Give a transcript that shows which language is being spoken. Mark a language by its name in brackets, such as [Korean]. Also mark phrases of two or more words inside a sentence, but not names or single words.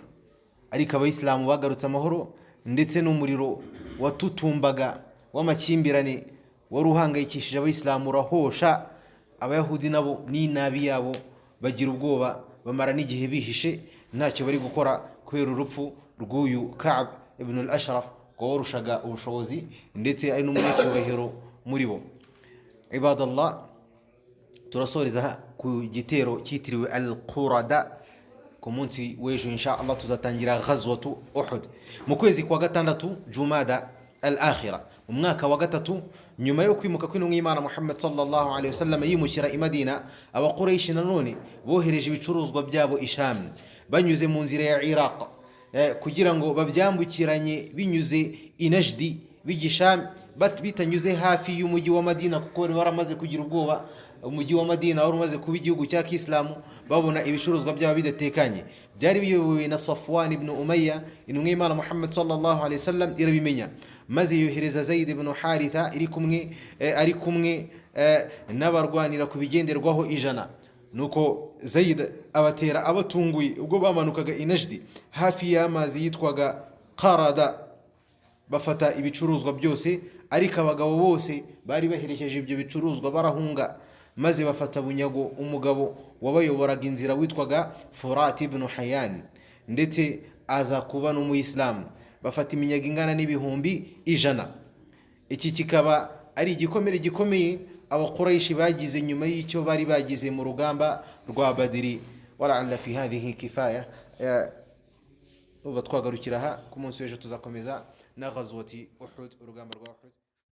[Kinyarwanda] Ariko abayisilamu bagarutse amahoro, ndetse n'umuriro watutumbaga w'amakimbirane wari uhangayikishije abayisilamu urahosha. Abayahudi nabo n'inabi yabo bagira ubwoba, bamara n'igihe bihishe ntacyo bari gukora kubera urupfu rw'uyu Ka'b ibn al-Ashraf warushaga ubushobozi ndetse ari n'umunyacyubahiro muri bo. Ibadallah, turasoreza ku gitero cyitiriwe al-Qurada. Ku munsi w'ejo [Arabic] إن شاء الله [Kinyarwanda] tuzatangira [Arabic] غزوة أحد [Kinyarwanda] mu kwezi kwa gatandatu Jumada al-Akhira, mu mwaka wa gatatu nyuma yo kwimuka kw'intumwa y'Imana Muhammad [Arabic] صلى الله عليه وسلم [Kinyarwanda] yimukira i Madina. Abakuraishi nanone bohereje ibicuruzwa byabo i Sham banyuze mu nzira ya Iraq kugira ngo babyambukiranye binyuze i Najdi bijya bitanyuze hafi y'umujyi wa Madina, kuko bari baramaze kugira ubwoba. Umujyi wa Madina wari umaze kuba igihugu cya Kiislamu, babona ibicuruzwa byabo bidatekanye. Byari biyobowe na Safwan ibn Umayya. Intumwa y'Imana Muhammad [Arabic] صلى الله عليه وسلم [Kinyarwanda] irabimenya, maze yohereza Zaid ibn Haritha ari kumwe n'abarwanira ku bigenderwaho 100. Nuko Zaid abatera abatunguye ubwo bamanukaga i Najdi hafi y'amazi yitwaga Qarada, bafata ibicuruzwa byose. Ariko abagabo bose bari baherekeje ibyo bicuruzwa barahunga, maze bafata bunyago umugabo wabayoboraga inzira witwaga Furat ibn Hayyan, ndetse aza kuba n'umuyisilamu. Bafata iminyago ingana n'ibihumbi 100. Iki kikaba ari igikomere gikomeye Abakuraishi bagize nyuma y'icyo bari bagize mu rugamba rwa Badiri. [Arabic] ولعل في هذه كفاية. [Kinyarwanda] Uba twagarukira aha, ku munsi w'ejo tuzakomeza na [Arabic] غزوة أحد, [Kinyarwanda] urugamba rwa Uhud.